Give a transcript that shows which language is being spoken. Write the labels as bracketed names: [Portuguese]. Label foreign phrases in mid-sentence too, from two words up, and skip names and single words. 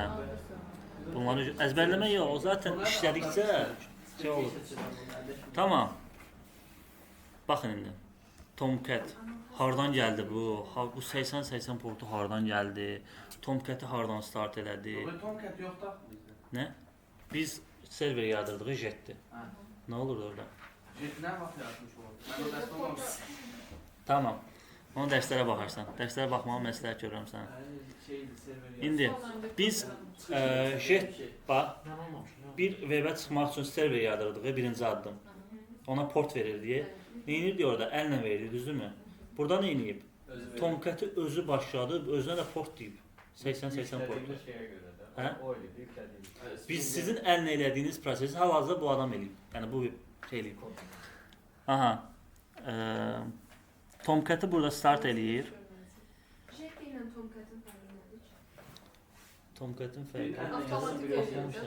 [Azerbaijani] Bunları əzbərləmə yox, o zaten işlədikcə şey olur. Tamam. Baxın indi. Tomcat hardan gəldi bu? Bu 80-80 portu hardan gəldi? Tomcat'i hardan start elədi? [Turkish] Bu Tomcat yok da bizde. [Azerbaijani] Nə? Biz server yardırdıq Jet'ti. Ha. Nə olurdu orada? [Turkish] Ne bak yazmış o? Ben o ders olmamış. Tamam. [Azerbaijani] Onu dərslərə baxarsan. Dərslərə baxmağı məsləhət görürəm sənə. İndi biz Jet bax [Turkish] Ben olmamış. [Azerbaijani] bir webə çıxmaq üçün server yardırdıq birinci addım. Ona port verirdik. Nə edirdi orada? Əllə verirdi, düzdürmü? Burada nə edib? Tomcat'i özü başladı, özünə də port deyib. 80-80 port. [Turkish] Şeye göre de. [Azerbaijani] Hə? [Turkish] O öyle yüklediğimiz. [Azerbaijani] Biz sizin əllə elədiyiniz prosesi hal-hazırda bu adam eləyib. Yəni bu şey eləyib. Aha. Tomcat'i burada start eləyir. Jet ilə Tomcat'ın fərqi nədir? Tomcat'ın fərqi. Avtomatik eləyir eləyir